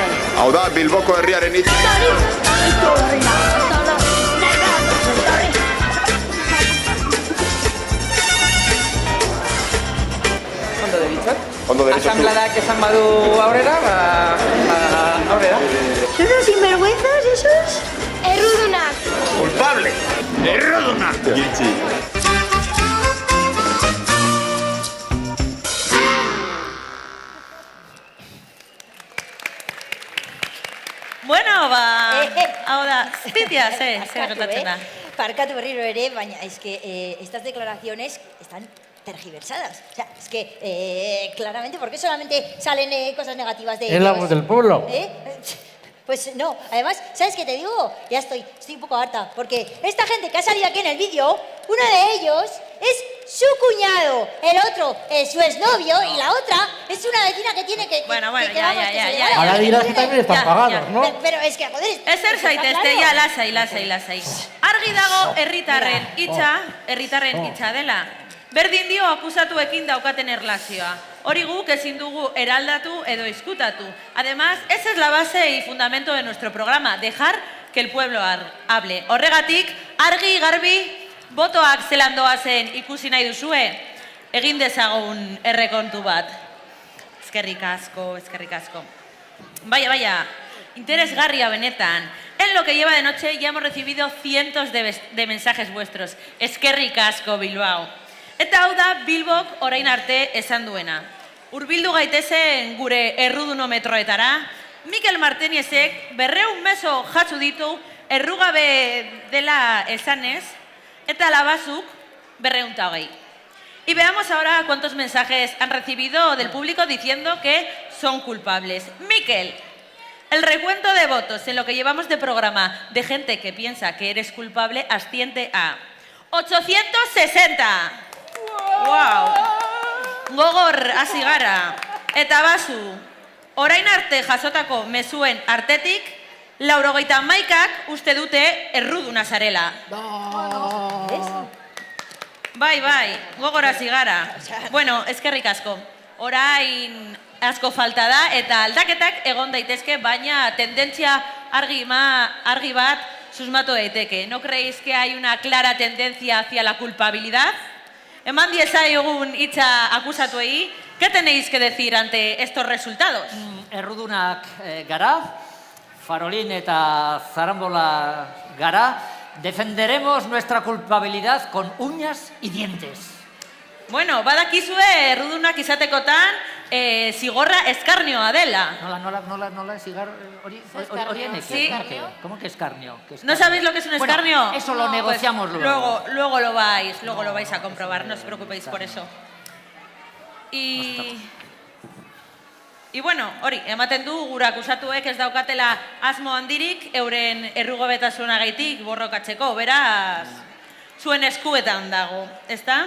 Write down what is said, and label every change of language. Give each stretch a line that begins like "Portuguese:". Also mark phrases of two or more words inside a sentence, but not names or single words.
Basque: Hau da, Bilboko herriaren hitz. Ondo deritzat. Asambladak esan badu aurrera, aurrera.
Spanish: ¿Son unos sinvergüenzas esos?
Basque: Errudunak. Culpable. Errudunak. Giltzi. Bueno, hau da, Zitia, zer gertatzen da? Parkatu berriro ere, baina
Spanish: estas declaraciones están tergiversadas. O sea, es que claramente, ¿por qué solamente salen cosas negativas de ellos? Es la voz del pueblo. Pues no, además, ¿sabes qué te digo? Ya estoy un poco harta, porque esta gente que ha salido aquí en el vídeo, uno de ellos es su cuñado, el otro es su exnovio y la otra es una vecina que tiene que... Bueno, ya. Ahora dirás que también están pagados, ¿no? Pero es que, joder...
Basque: Ezer zaitezte, ja, lasai. Argi dago herritarren hitza dela. Berdin dio akusatuekin daukaten erlazioa. Hori guk ezin dugu eraldatu edo izkutatu.
Spanish: Además, esa es la base y fundamento de nuestro programa, dejar que el pueblo hable.
Basque: Horregatik, argi garbi, botoak zelan doazen ikusi nahi duzue, egin dezagun errekontu bat. Eskerrik asko. Vaya, interesgarria benetan.
Spanish: En lo que lleva de noche ya hemos recibido cientos de mensajes vuestros.
Basque: Eskerrik asko, Bilbao. Eta hau da Bilbok orain arte esan duena. Hurbildu gaitezen gure errudunometroetara, Mikel Martínezek 200 meso jatsu ditu errugabe dela esanez, eta Labasuk 220.
Spanish: Y veamos ahora cuántos mensajes han recibido del público diciendo que son culpables. Mikel, el recuento de votos en lo que llevamos de programa de gente que piensa que eres culpable asciende a 860.
Basque: Wow. Gogor hasi gara. Eta Basu, orain arte jasotako mezuen artetik, 91ak uste dute erruduna zarela. Bai, gogor hasi gara. Bueno, eskerrik asko. Orain asko falta da eta aldaketak egon daitezke, baina tendentzia argi bat susmatu daiteke.
Spanish: ¿No creéis que hay una clara tendencia hacia la culpabilidad?
Basque: Eman diezaiogun hitza akusatuei,
Spanish: ¿qué tenéis que decir ante estos resultados?
Basque: Errudunak gara, Farolín eta Zarambola gara,
Spanish: defenderemos nuestra culpabilidad con uñas y dientes.
Basque: Bueno, badakizue errudunak izatekotan, zigorra eskarnioa dela. Nola, zigar... Horienek,
Spanish: Sí. ¿Cómo que escarnio? ¿No sabéis lo que es un escarnio? Bueno, eso lo negociamos Pues luego. Luego lo vais a comprobar, no os preocupéis por eso. Y bueno,
Basque: hori, ematen du gure akusatuek ez daukatela asmo handirik euren errugabetasunagaitik borrokatzeko, beraz, zuen eskuetan dago,
Spanish: ¿está?